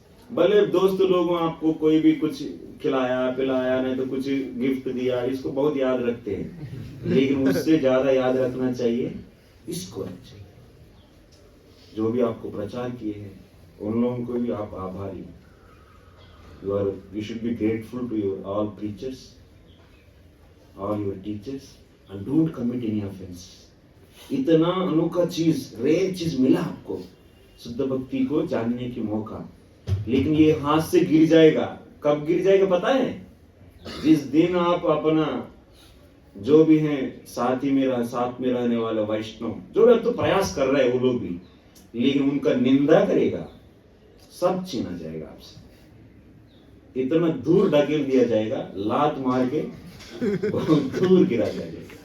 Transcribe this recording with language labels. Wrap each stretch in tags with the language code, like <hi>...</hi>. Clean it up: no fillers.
<hi>भले दोस्त लोगों आपको कोई भी कुछ खिलाया पिलाया, नहीं तो कुछ गिफ्ट दिया, इसको बहुत याद रखते हैं, लेकिन उससे ज्यादा याद रखना चाहिए इसको। चाहिए जो भी आपको प्रचार किए हैं उन लोगों को भी आप आभारी।</hi> <en>You should be grateful to your all preachers, all your teachers, and don't commit any offense.</en> <hi>इतना अनोखा चीज, रेयर चीज मिला आपको, शुद्ध भक्ति को जानने की मौका, लेकिन ये हाथ से गिर जाएगा। कब गिर जाएगा पता है? जिस दिन आप अपना जो भी है साथ में रहने वाले वैष्णव जो भी तो प्रयास कर रहे हैं वो लोग भी, लेकिन उनका निंदा करेगा, सब छीना जाएगा आपसे, इतना दूर ढकेल दिया जाएगा, लात मार के बहुत दूर गिरा जाएगा।</hi>